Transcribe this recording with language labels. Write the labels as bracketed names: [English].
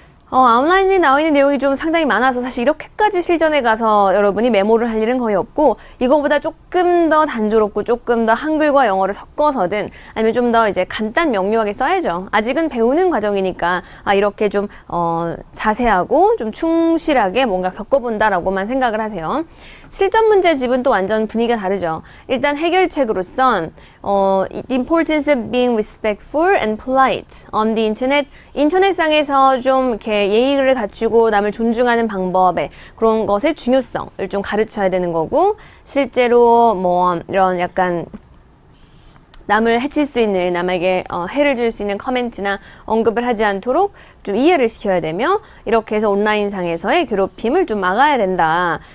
[Korean] 아웃라인에 나와 있는 내용이 좀 상당히 많아서 사실 이렇게까지 실전에 가서 여러분이 메모를 할 일은 거의 없고, 이거보다 조금 더 단조롭고 조금 더 한글과 영어를 섞어서든 아니면 좀 더 이제 간단 명료하게 써야죠. 아직은 배우는 과정이니까 이렇게 좀 자세하고 좀 충실하게 뭔가 겪어본다라고만 생각을 하세요. 실전 문제집은 또 완전 분위기가 다르죠. 일단 해결책으로선 [English] the importance of being respectful and polite on the internet. [Korean] 인터넷상에서 좀 이렇게 예의를 갖추고 남을 존중하는 방법에 그런 것의 중요성을 좀 가르쳐야 되는 거고, 실제로 뭐 이런 약간 남을 해칠 수 있는, 남에게 해를 줄 수 있는 커멘트나 언급을 하지 않도록 좀 이해를 시켜야 되며, 이렇게 해서 온라인상에서의 괴롭힘을 좀 막아야 된다.